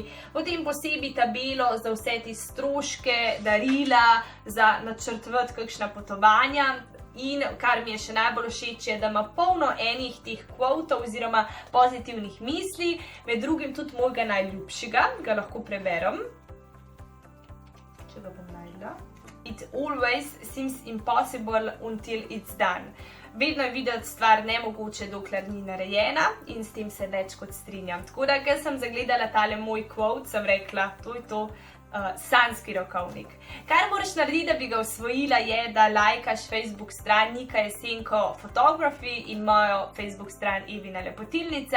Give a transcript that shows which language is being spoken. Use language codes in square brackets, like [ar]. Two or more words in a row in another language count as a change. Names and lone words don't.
[sl] Potem posebej tabelo za vse te stroške, darila, za načrtovati kakšna potovanja. In kar mi je še najbolj všeč je, da ima polno enih teh kvotov oziroma pozitivnih misli, med drugim tudi mojega najljubšega, ga lahko preberem. Če ga bom našla. [en] It always seems impossible until it's done. [sl] Vedno je videti stvar nemogoče, dokler ni narejena in s tem se več kot strinjam. Tako da, ker sem zagledala tale moj quote, sem rekla, to je to. Sanjski rokovnik. Kar moraš narediti, da bi ga osvojila, je, da lajkaš Facebook stran Nika Jesenko Photography in mojo Facebook stran Evina lepotilnica.